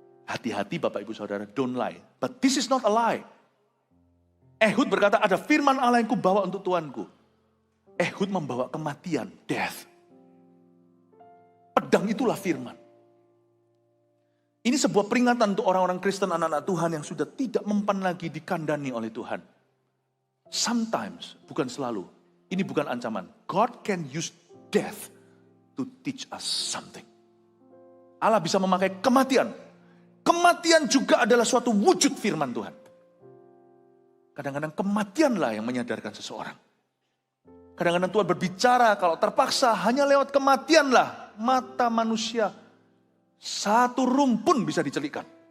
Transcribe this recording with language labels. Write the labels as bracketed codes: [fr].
[id] Hati-hati Bapak Ibu Saudara, [en] don't lie. But this is not a lie. [id] Ehud berkata, ada firman Allah yang kubawa untuk Tuanku. Ehud membawa kematian, death. Pedang itulah firman. Ini sebuah peringatan untuk orang-orang Kristen, anak-anak Tuhan yang sudah tidak mempan lagi dikandani oleh Tuhan. Sometimes, bukan selalu. Ini bukan ancaman. [en] God can use death to teach us something. [id] Allah bisa memakai kematian. Kematian juga adalah suatu wujud firman Tuhan. Kadang-kadang kematianlah yang menyadarkan seseorang. Kadang-kadang Tuhan berbicara kalau terpaksa hanya lewat kematianlah mata manusia satu rumpun bisa dicelikkan.